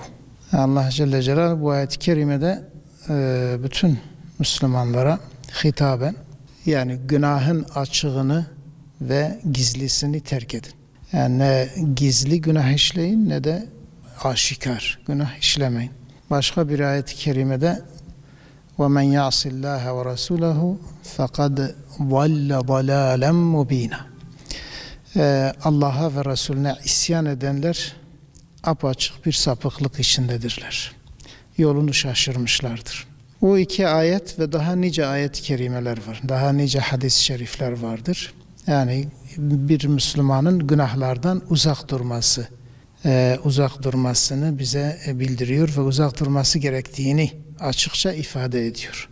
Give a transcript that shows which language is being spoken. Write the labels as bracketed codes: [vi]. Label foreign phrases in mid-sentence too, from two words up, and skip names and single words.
[tr] Allah Celle Celaluhu bu ayet-i kerimede bütün Müslümanlara hitaben, yani günahın açığını ve gizlisini terk edin. Yani ne gizli günah işleyin ne de aşikar günah işlemeyin. Başka bir ayet-i kerimede [ar] وَمَنْ يَعْصِ اللّٰهَ وَرَسُولَهُ فَقَدْ ضَلَّ ضَلَالًا مُب۪ينًا. [tr] Allah'a ve Resulüne isyan edenler apaçık bir sapıklık içindedirler. Yolunu şaşırmışlardır. Bu iki ayet ve daha nice ayet-i kerimeler var. Daha nice hadis-i şerifler vardır. Yani bir Müslümanın günahlardan uzak durmasını bize bildiriyor ve uzak durması gerektiğini açıkça ifade ediyor.